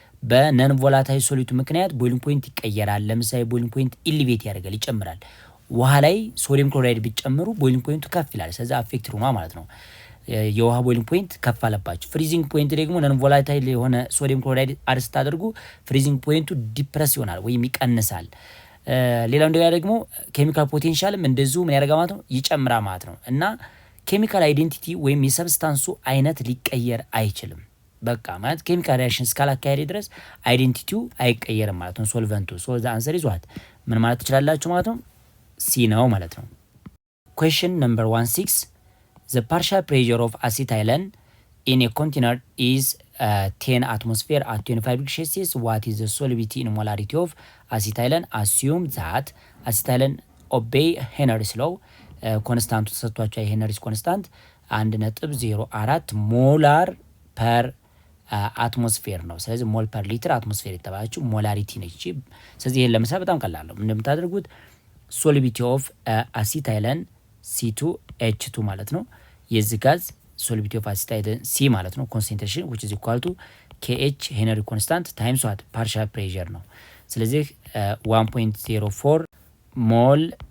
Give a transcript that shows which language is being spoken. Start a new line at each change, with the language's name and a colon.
Amharic: በነን ቮላታይል ሶሊድ ምክንያት ቦይሊንግ ፖይንት ይቀየራል። ለምሳሌ ቦይሊንግ ፖይንት ኢሊቬት ያደርጋል፣ ይጨምራል። ውሃ ላይ ሶዲየም ክሎራይድ ቢጨምሩ ቦይሊንግ ፖይንቱ ከፍ ይላል። ስለዚህ አፌክትድ ሆኗ ማለት ነው። የውሃ ቦይሊንግ ፖይንት ከፍ አለባቸው። ፍሪዚንግ ፖይንት ደግሞ ነን ቮላታይል የሆነ ሶዲየም ክሎራይድ አድ ስታደርጉ ፍሪዚንግ ፖይንቱ ዲፕረስ ይሆናል ወይም ይቀንሳል። ሌላው እንደገና ደግሞ ኬሚካል ፖቴንሻልም እንደዚሁ ምን ያደርጋ ማለት ነው? ይጨምራ ማለት ነው። እና ኬሚካል አይዴንቲቲ ወይም የሰብስታንሱ አይነት ሊቀየር አይችልም። በቃ ማለት ኬሚካል ሪያክሽን እስካላካሄደ ድረስ አይዴንቲቲው አይቀየርም ማለት ነው። ሶልቨንቱ
English: ሶ ዘ አንሰር ኢዝ ዋት
Amharic: ምን ማለት ትችላላችሁ ማለት ነው? ሲ ነው ማለት ነው። ኩዌስችን ነምበር 16
English: the partial pressure of acetylene in a container is 10 atmosphere at 25 degrees Celsius. What is the solubility in molarity of acetylene? Assume that acetylene obey Henry's law.
Amharic: ኮንስታንቱ ተሰጥቷቸው የሄነሪስ ኮንስታንት 1.04 ሞላር ፐር አትሞስፌር ነው። ስለዚህ ሞል ፐር ሊትር አትሞስፌር የተባለችው ሞላሪቲ ነች። ስለዚህ ይሄን ለምሳሌ በጣም ቀላል ነው። እንደምታደርጉት ሶሉቢሊቲ ኦፍ አሲታይለን C2H2 ማለት ነው። የዚህ ጋዝ ሶሉቢሊቲ ኦፍ አሲታይለን C ማለት ነው። ኮንሰንትሬሽን
English: which is equal to
Amharic: KH ሄነሪ ኮንስታንት ታይምስ ዋት ፓርሻል ፕሬሸር ነው። ስለዚህ 1.04 ሞል